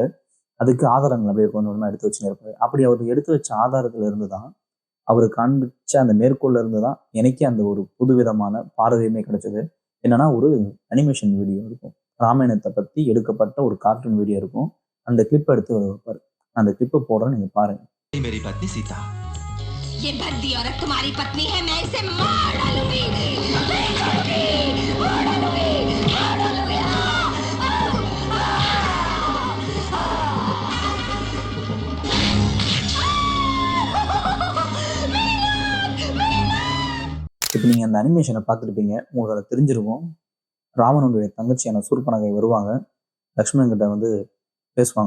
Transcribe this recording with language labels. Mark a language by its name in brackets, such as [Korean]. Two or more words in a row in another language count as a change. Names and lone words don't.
[Tamil] அதுக்கு ஆதாரங்கள் அப்படியே கொஞ்சம் எடுத்து வச்சுன்னு இருப்பாரு. அப்படி அவர் எடுத்து வச்ச ஆதாரத்துல இருந்து தான், அவர் காண்பிச்ச அந்த மேற்கோள்ல இருந்து தான் எனக்கே அந்த ஒரு புதுவிதமான பார்வையுமே கிடைச்சது. என்னன்னா, ஒரு அனிமேஷன் வீடியோ இருக்கும், ராமாயணத்தை பத்தி எடுக்கப்பட்ட ஒரு கார்ட்டூன் வீடியோ இருக்கும். அந்த கிளிப் எடுத்து வைப்பாரு. அந்த கிளிப்பை போடுறேன், நீங்க பாருங்க. [Hindi] मेरी पत्नी सीता, ये बंदी औरत तुम्हारी पत्नी है, मैं इसे मार डालूंगी, नहीं छोड़ूंगी, मार डालूंगी, मार डालूंगी। [Tamil] இப்போ நீங்க அந்த அனிமேஷனை பார்த்துருப்பீங்க, உங்களுக்கு அதை தெரிஞ்சிருக்கும். ராவணனுடைய தங்கச்சியான சூர்பனகை வருவாங்க, லக்ஷ்மணன் கிட்ட பேசுவாங்க.